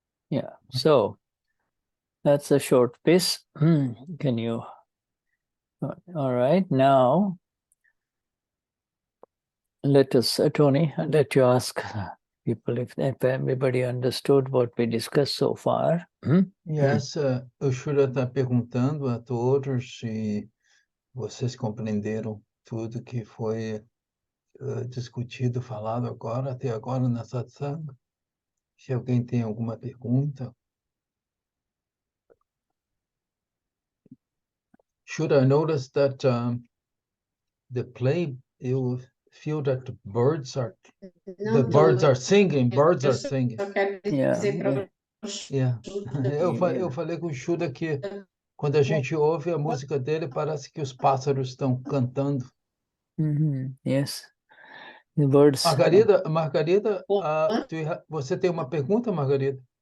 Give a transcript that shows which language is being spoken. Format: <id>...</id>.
<en>Yeah, so that's a short piece. Can you? All right, now let us, Tony, let you ask people if everybody understood what we discussed so far.</en> <pt>Yes, o Shuddha está perguntando a todos se vocês compreenderam tudo que foi discutido, falado agora, até agora na satsang. Se alguém tem alguma pergunta.</pt> <en>Shuddha, I noticed that the play, you feel that the birds are singing, birds are singing.</en> <pt>Eu quero</pt> <en>Yeah,</en> <pt>dizer para</pt> <en>Yeah.</en> <pt>Eu falei com o Shuddha que quando a gente ouve a música dele, parece que os pássaros estão cantando.</pt> <en>Yes. The birds.</en> <pt>Margarida, você tem uma pergunta, Margarida?</pt>